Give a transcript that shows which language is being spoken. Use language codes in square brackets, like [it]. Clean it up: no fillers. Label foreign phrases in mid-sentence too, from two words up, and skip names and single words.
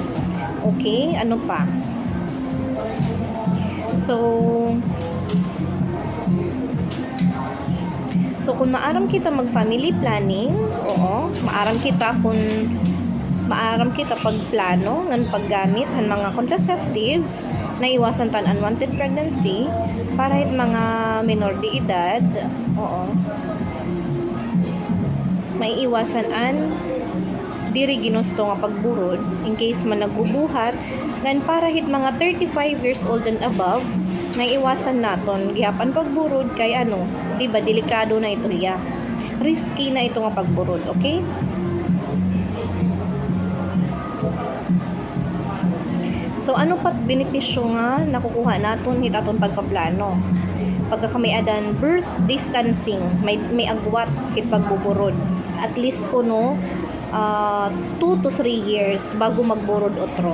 [war] Okay, ano pa? So kung maaram kita mag- [en] family planning, [war] oo, maaram kita pagplano ng paggamit ng mga contraceptives na iwasan tan [en] unwanted pregnancy [war] para hit mga minor de edad, oo, may iwasan an diri ginusto nga pagburod [en] in case [war] man nagbubuhat ngan para hit mga [en] 35 years old and above [war] na iwasan naton gihapan pagburod kay di ba delikado na ito hiya, risky na ito nga pagburod, okay? So ano pat benepisyo nga nakukuha naton hit aton pagpaplano pagka kami adan [en] birth distancing, [war] may agwat hit pagbuburod [en] at least [war] kuno [en] 2 to 3 years [war] bago magburod otro.